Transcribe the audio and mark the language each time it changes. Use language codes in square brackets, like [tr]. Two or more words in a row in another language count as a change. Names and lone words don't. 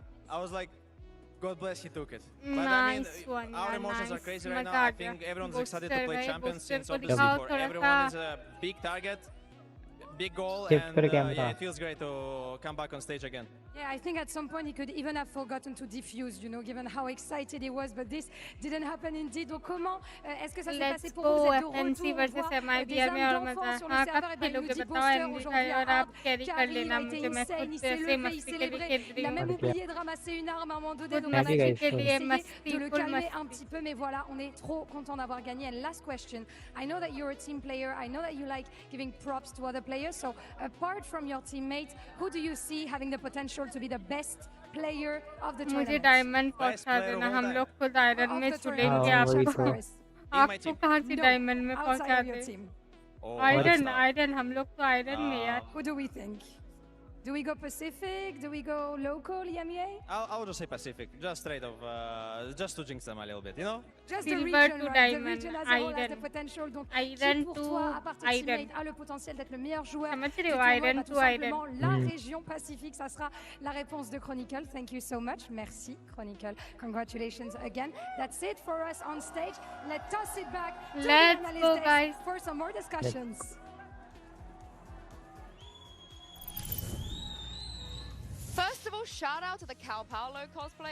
[en] I was like, God bless, he took it. But I mean, our emotions are crazy right now. I think everyone's excited to play champions since obviously for everyone is a big target, big goal, and yeah, it feels great to come back on stage again. Yeah, I think at some point he could even have forgotten to defuse, you know, given how excited he was, but this didn't happen indeed. [fr] Donc comment est-ce que ça s'est passé pour vous? Vous êtes de [hi] FNC versus [fr] retour, [hi] MIBR में और मजा हाँ कब खेलोगे बताओ MD और आप कैरी कर लेना मुझे मैं खुद से ऐसे मस्ती के लिए खेल रही [fr] Il a même [hi] हूँ [fr] oublié de ramasser une arme à un moment donné, donc [hi] मस्ती के लिए [fr] essayer [hi] मस्ती [fr] de le [hi] full [fr] calmer [hi] मस्ती [fr] un petit peu, mais voilà, on est trop content d'avoir gagné. [en] And last question, I know that you're a team player, I know that you like giving props to other players, so apart from your teammates, who do you see having the potential to be the best player of the tournament? [hi] मुझे डायमंड पहुंचा देना हम लोग खुद आयरन में चुनेंगे आपको कहाँ से डायमंड में पहुंचा दे आयरन हम लोग तो आयरन में यार [en] Who do we think? Do we go Pacific? Do we go local, EMEA? I would just say Pacific, just straight of, just to jinx them a little bit, you know? Just the Silver region, to right? diamond, The region as a whole has iron. the potential. [fr] Donc, [en] Iron [fr] qui pour [en] to [fr] toi, à part tes [en] iron. [fr] teammates, a le potentiel d'être le meilleur joueur [hi] समझ [fr] du [hi] रहे हो [fr] tournoi? [en] iron [fr] Bah, [en] to [fr] tout simplement, [en] iron. [fr] la région Pacifique, ça sera la réponse de Chronicle. [en] Thank you so much. Merci, Chronicle. Congratulations again. That's it for us on stage. Let's toss it back to the Let's analyst go, desk guys. for some more discussions. First of all, shout out to the Cal Paolo cosplay.